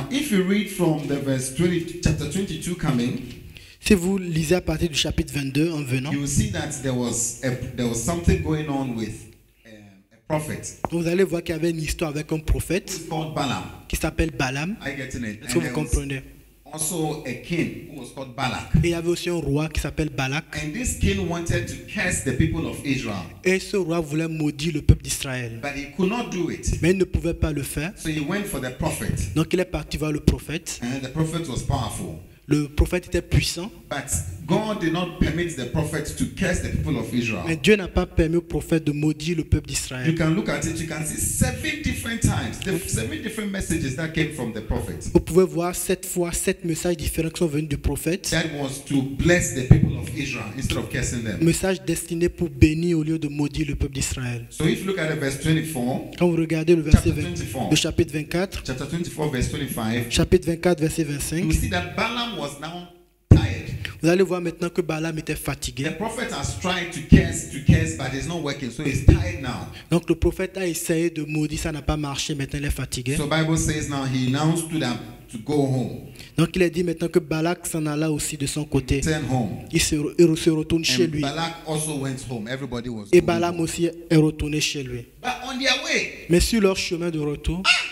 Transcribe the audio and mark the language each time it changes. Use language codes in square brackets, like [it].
[en] Now, if you read from the verse 20, chapter 22 coming, [fr] si vous lisez à partir du chapitre 22 en venant, [en] you will see that there was something going on with a prophet. [fr] vous allez voir qu'il y avait une histoire avec un prophète [en] Called Balaam. [fr] qui s'appelle Balaam. [en] Are you getting it? [fr] Est-ce que vous comprenez? [en] Also a king who was called Balak. [fr] Et il y avait aussi un roi qui s'appelle Balak. [en] And this king wanted to curse the people of Israel. [fr] Et ce roi voulait maudire le peuple d'Israël. [en] But he could not do it. [fr] Mais il ne pouvait pas le faire. [en] So he went for the prophet. [fr] Donc il est parti voir le prophète. [en] And the prophet was powerful. [fr] Le prophète était puissant. [en] But God did not permit the prophet to curse the people of Israel. [fr] Mais Dieu n'a pas permis au prophète de maudire le peuple [en] You [fr] d'Israël. [en] can look at it, you can see 7 different times, the 7 different messages that came from the prophet. [fr] Vous pouvez voir 7 fois 7 messages différents qui sont venus du prophète. [en] That was to bless the people of Israel instead of cursing them. [fr] Message destiné pour bénir au lieu de maudire le peuple d'Israël. [en] So if you look at the verse 24, [fr] Quand vous regardez le verset [en] Chapter 24. [fr] le chapitre 24, [en] chapter 24, verse 25, [fr] chapitre 24, verset [en] you [fr] 25, [en] will see that Balaam was now tired. [fr] vous allez voir maintenant que Balaam était [en] The [fr] fatigué. [en] prophet has tried to curse, but it's not working, so he's tired now. [fr] Donc le prophète a essayé de maudire, ça n'a pas marché, maintenant il est fatigué. [en] So Bible says now he now stood up to go home, [fr] Donc il a dit maintenant que Balak s'en alla aussi de son côté. [en] turn home. [fr] Il se retourne chez [en] And [fr] lui. [en] Balak also went home. Everybody was [fr] Et [en] going [fr] Balaam [en] home. [fr] aussi est retourné chez lui. [en] But on their way, [fr] Mais sur leur chemin de retour,